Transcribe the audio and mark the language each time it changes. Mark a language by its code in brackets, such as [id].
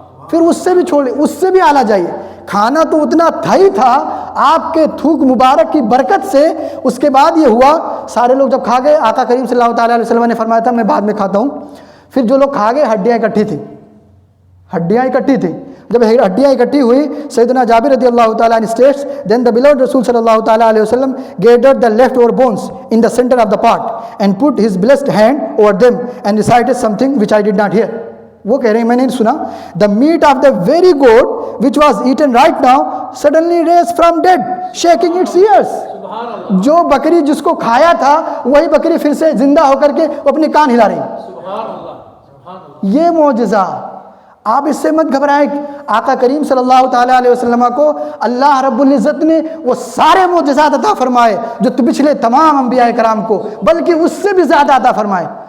[ur] پھر اس سے بھی چھوڑے, اس سے بھی اعلیٰ جائیے, کھانا تو اتنا تھا ہی تھا, آپ کے تھوک مبارک کی برکت سے. اس کے بعد یہ ہوا, سارے لوگ جب کھا گئے, آقا کریم صلی اللہ تعالیٰ علیہ وسلم نے فرمایا تھا میں بعد میں کھاتا ہوں. پھر جو لوگ کھا گئے ہڈیاں اکٹھی تھیں, ہڈیاں اکٹھی تھیں. جب ہڈیاں اکٹھی ہوئی, سیدنا جابر رضی اللہ تعالیٰ عنہ [en] states, then the beloved Rasul صلی اللہ تعالیٰ علیہ وسلم gathered the left over bones in the center of the pot and put his blessed hand over them and recited something which I did not hear. [ur] وہ کہہ رہے ہیں میں نے سنا, [en] the meat of the very goat which was eaten right now suddenly raised from dead, shaking its ears. [ur] جو بکری جس کو کھایا تھا وہی بکری پھر سے زندہ ہو کر کے اپنے کان ہلا رہی. یہ معجزہ آپ اس سے مت گھبرائیں. آقا کریم صلی اللہ تعالیٰ علیہ وسلم کو اللہ رب العزت نے وہ سارے معجزات عطا فرمائے جو پچھلے تمام انبیاء کرام کو بلکہ اس سے بھی زیادہ عطا فرمائے.